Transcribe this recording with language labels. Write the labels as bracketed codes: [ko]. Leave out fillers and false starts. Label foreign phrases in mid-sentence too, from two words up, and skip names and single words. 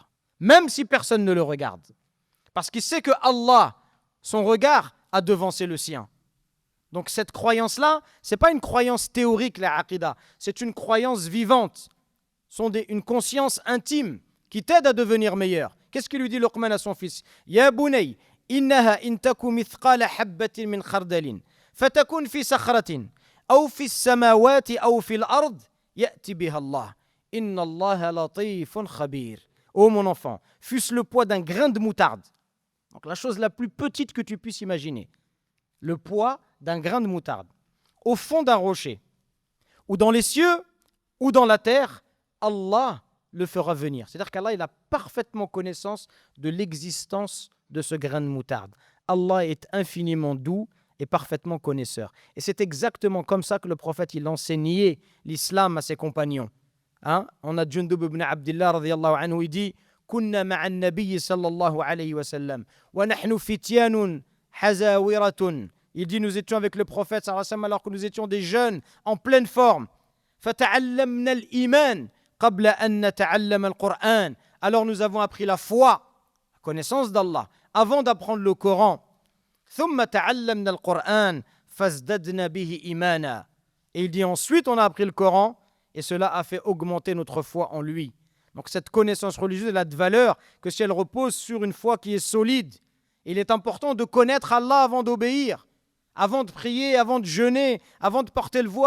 [fr] Même si personne ne le regarde. Parce qu'il sait que Allah, son regard, a devancé le sien. Donc cette croyance-là, ce n'est pas une croyance théorique, la aqidah. C'est une croyance vivante. Une conscience intime qui t'aide à devenir meilleur. Qu'est-ce qu'il lui dit Luqman à son fils? [ar] يا بني إنها إن تك مثقال حبة من خردل فتكن في صخرة أو في السماوات أو في الأرض يأت بها الله. إن الله لطيف خبير. [fr] Ô mon enfant, fût-ce le poids d'un grain de moutarde. Donc la chose la plus petite que tu puisses imaginer. Le poids d'un grain de moutarde. Au fond d'un rocher. Ou dans les cieux, ou dans la terre, Allah le fera venir. C'est-à-dire qu'Allah il a parfaitement connaissance de l'existence de ce grain de moutarde. Allah est infiniment doux et parfaitement connaisseur. Et c'est exactement comme ça que le prophète il enseignait l'islam à ses compagnons. On a Jundub ibn Abdillah [ar] رضي الله عنه, [fr] il dit [ar] كنا مع النبي صلى الله عليه وسلم ونحن فتيان حزاورة. [fr] Il dit nous étions avec le prophète [ar] صلى الله عليه وسلم [fr] alors que nous étions des jeunes en pleine forme. [ar] فتعلمنا الإيمان قبل أن نتعلم القرآن. [fr] Alors nous avons appris la foi, la connaissance d'Allah, avant d'apprendre le Coran. [ar] ثم تعلمنا القرآن فازددنا به إيمانا. [fr] Et il dit ensuite on a appris le Coran et cela a fait augmenter notre foi en lui. Donc cette connaissance religieuse, elle a de valeur que si elle repose sur une foi qui est solide. Il est important de connaître Allah avant d'obéir, avant de prier, avant de jeûner, avant de porter le voile.